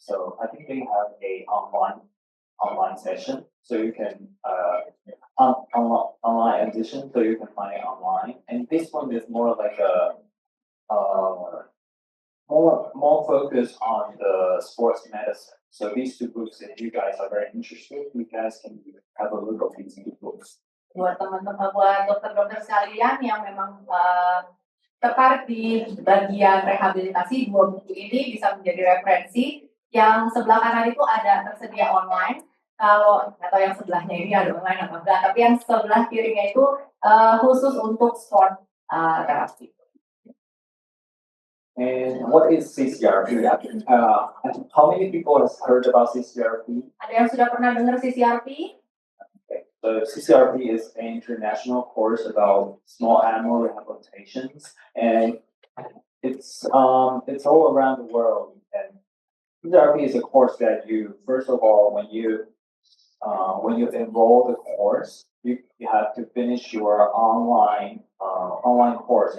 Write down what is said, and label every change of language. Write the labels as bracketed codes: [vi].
[en] So I think they have a online session, so you can online edition, so you can find it online. And this one is more like a more focused on the sports medicine. So these 2 books, if you guys are very interested, you guys can have a look at these 2 books. [id] Buat teman-teman, buat dokter-dokter sekalian yang memang tertarik di bagian rehabilitasi, 2 buku ini bisa menjadi referensi. Yang sebelah kanan itu ada tersedia online, atau yang sebelahnya ini ada online atau enggak, tapi yang sebelah kirinya itu khusus untuk sport terapi. [en] And what is CCRP? How many people has heard about CCRP? [id] Ada yang sudah pernah dengar CCRP? [en] Okay. So CCRP is an international course about small animal rehabilitations, and it's all around the world. And CCRP is a course that you, first of all, when you enroll the course, you have to finish your online course.